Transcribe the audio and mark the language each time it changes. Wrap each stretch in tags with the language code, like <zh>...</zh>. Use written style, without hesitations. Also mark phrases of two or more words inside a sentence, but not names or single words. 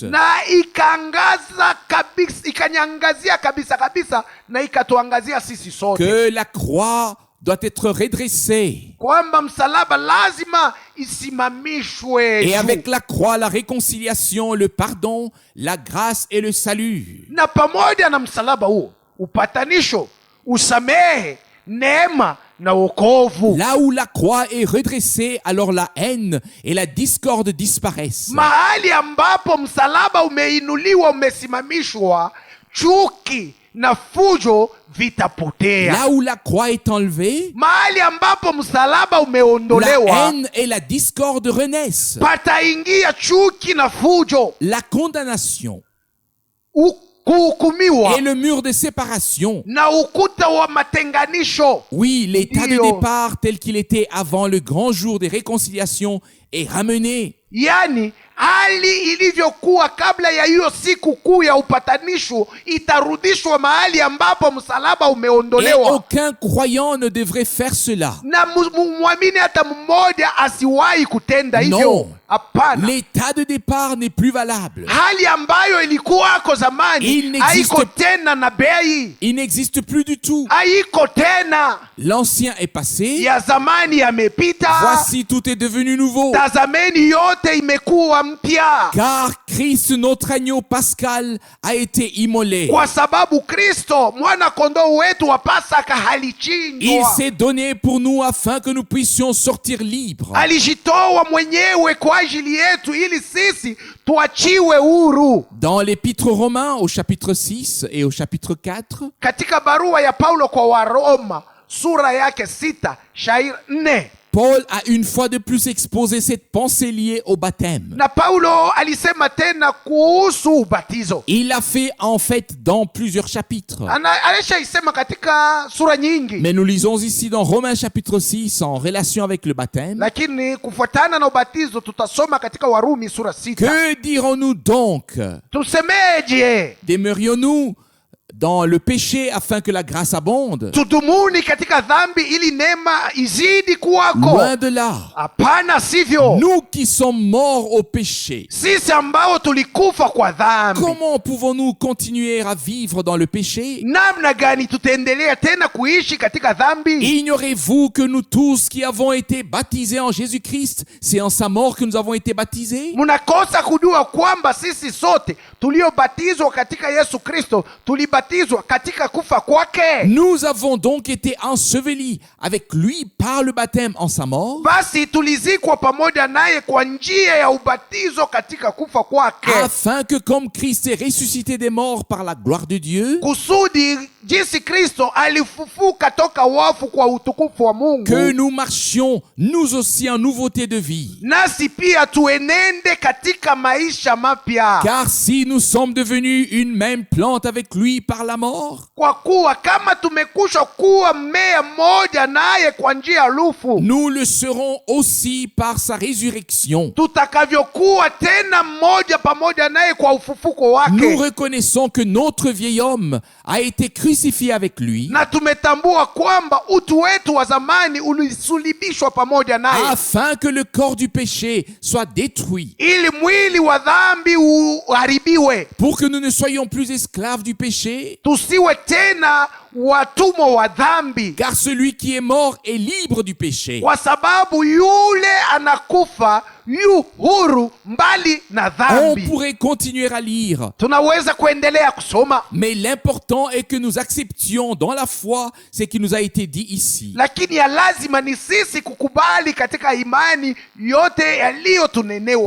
<sw>na ikaangaza kabisa, ikanyangazia kabisa na ikatuangazia sisi sote</sw> <fr>que la croix doit être redressée.</fr> <sw>kwamba msalaba lazima isimamishwe</sw> <fr>Et</fr> <sw>juu.</sw> <fr>avec la croix, la réconciliation, le pardon, la grâce et le salut.</fr> <sw>Na pamoja na msalaba huo upatanisho, usamehe, neema na wokovu.</sw> <fr>Là où la croix est redressée, alors la haine et la discorde disparaissent.</fr> <sw>Mahali ambapo msalaba umeinuliwa, umesimamishwa, chuki na fujo vitapotea.</sw> <fr>Là où la croix est enlevée,</fr> <sw>Mahali ambapo msalaba</sw> <fr>la</fr> <sw>umeondolewa,</sw> <fr>haine et la discorde renaissent.</fr> <sw>pataingia chuki na fujo,</sw> <fr>La condamnation</fr> <sw>kuhukumiwa</sw> <fr>et le mur de séparation.</fr> <sw>na ukuta wa matenganisho.</sw> <fr>Oui, l'état de Dio. départ tel qu'il était avant le grand jour des réconciliations est ramené.</fr> <sw>Yani hali ilivyokuwa kabla ya hiyo siku kuu ya upatanisho itarudishwa mahali ambapo msalaba</sw> <fr>Et</fr> <sw>umeondolewa,</sw> <fr>aucun croyant ne devrait faire cela.</fr> <sw>na mwamini hata mmoja asiwahi kutenda hivyo.</sw> <fr>Non.</fr> <sw>Hapana.</sw> <fr>L'état de départ n'est plus valable.</fr> <sw>Hali ambayo ilikuwako</sw> <fr>Il</fr> <sw>zamani</sw> <fr>n'existe-</fr> <sw>haiko tena na bei,</sw> <fr>Il n'existe plus du tout.</fr> <sw>haiko tena.</sw> <fr>L'ancien est passé.</fr> <sw>Ya zamani yamepita,</sw> <fr>Voici, tout est devenu nouveau.</fr> <sw>tazameni yote imekuwa mpya,</sw> <fr>Car Christ, notre agneau pascal, a été immolé.</fr> <sw>kwa sababu Kristo mwana kondoo wetu wa Pasaka</sw> <fr>Il</fr> <sw>halichinjwa,</sw> <fr>s'est donné pour nous afin que nous puissions sortir libres.</fr> <sw>alijitoa mwenyewe kwa ajili yetu ili sisi tuachiwe huru.</sw> <fr>Dans l'épître aux Romains au chapitre 6 et au chapitre 4,</fr> <sw>Katika barua ya Paulo kwa Waroma sura yake 6 shairi 4,</sw> <fr>Paul a une fois de plus exposé cette pensée liée au baptême.</fr> <sw>Na Paulo alisema tena kuhusu ubatizo.</sw> <fr>Il l'a fait en fait dans plusieurs chapitres.</fr> <sw>Alishaisema katika sura nyingi.</sw> <fr>Mais nous lisons ici dans Romains chapitre 6 en relation avec le baptême.</fr> <sw>Lakini kufuatana na ubatizo tutasoma katika Warumi sura 6.</sw> <fr>Que dirons-nous donc?</fr> <sw>Tusemeje?</sw> <fr>Demeurions-nous dans le péché afin que la grâce abonde?</fr> <sw>Tudumuni katika dhambi ili neema izidi kuwako?</sw> <fr>Loin de là.</fr> <sw>Hapana, sivyo.</sw> <fr>Nous qui sommes morts au péché,</fr> <sw>Sisi ambao tulikufa kwa dhambi,</sw> <fr>comment pouvons-nous continuer à vivre dans le péché?</fr> <sw>namna gani tutaendelea tena kuishi katika dhambi?</sw> <fr>Ignorez-vous que nous tous qui avons été baptisés en Jésus-Christ, c'est en sa mort que nous avons été baptisés?</fr> <sw>Munakosa kujua kwamba sisi sote tuliobatizwa katika Yesu Kristo tulibatizwa katika kufa kwake?</sw> <fr>Nous avons donc été ensevelis avec lui par le baptême en sa mort,</fr> <sw>Basi tulizikwa pamoja naye kwa njia ya ubatizo katika kufa kwake,</sw> <fr>afin que comme Christ est ressuscité des morts par la gloire de Dieu,</fr> <sw>kusudi jinsi Kristo alifufuka toka wafu kwa utukufu wa Mungu,</sw> <fr>que nous marchions nous aussi en nouveauté de vie.</fr> <sw>nasi pia tuenende katika maisha mapya.</sw> <fr>Car si nous sommes devenus une même plante avec lui par la mort,</fr> <sw>Kwa kuwa kama tumekusha kuwa mmea mmoja naye kwa njia ya lufu,</sw> <fr>nous le serons aussi par sa résurrection.</fr> <sw>tutakavyokuwa tena mmoja pamoja naye kwa ufufuko wake.</sw> <fr>Nous reconnaissons que notre vieil homme a été crucifié avec lui,</fr> <sw>Na tumetambua kwamba utu wetu wa zamani ulisulibishwa pamoja naye,</sw> <fr>afin que le corps du péché soit détruit,</fr> <sw>ili mwili wa dhambi uharibiwe,</sw> <fr>pour que nous ne soyons plus esclaves du péché,</fr> <sw>tusiwe tena watumwa wa dhambi,</sw> <fr>car celui qui est mort est libre du péché.</fr> <sw>kwa sababu yule anakufa yu huru mbali na</sw> <fr>On</fr> <sw>dhambi.</sw> <fr>pourrait continuer à lire,</fr> <sw>Tunaweza kuendelea kusoma,</sw> <fr>mais l'important est que nous acceptions dans la foi ce qui nous a été dit ici.</fr> <sw>lakini ya lazima ni sisi kukubali katika imani yote yaliyotunenewa</sw>